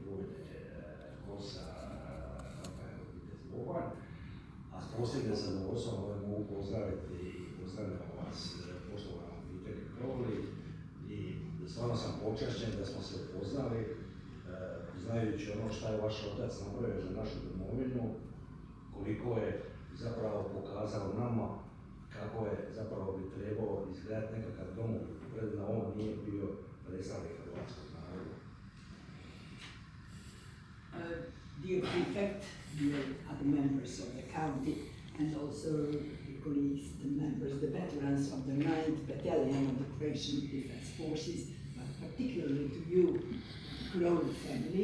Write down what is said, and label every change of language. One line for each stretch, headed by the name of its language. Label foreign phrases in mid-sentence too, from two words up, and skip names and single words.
Croatian: bojne KOS-a, Rafael Vitez Boban, a s posebnim zadovoljstvom mogu pozdraviti i pozdravljam vas, poštovana obitelji Crowley, i stvarno sam počašćen da smo se upoznali, znajući ono što je vaš otac napravio za našu domovinu, koliko je zapravo pokazao nama kako je zapravo bi trebao izgledati nekakav dom, da on nije bio predstavnik hrvatskog naroda.
English: Dear Prefect, dear other members of the county, and also the colleagues, the members, the veterans of the 9th Battalion of the Croatian Defense Forces, but particularly to you, Crowley family.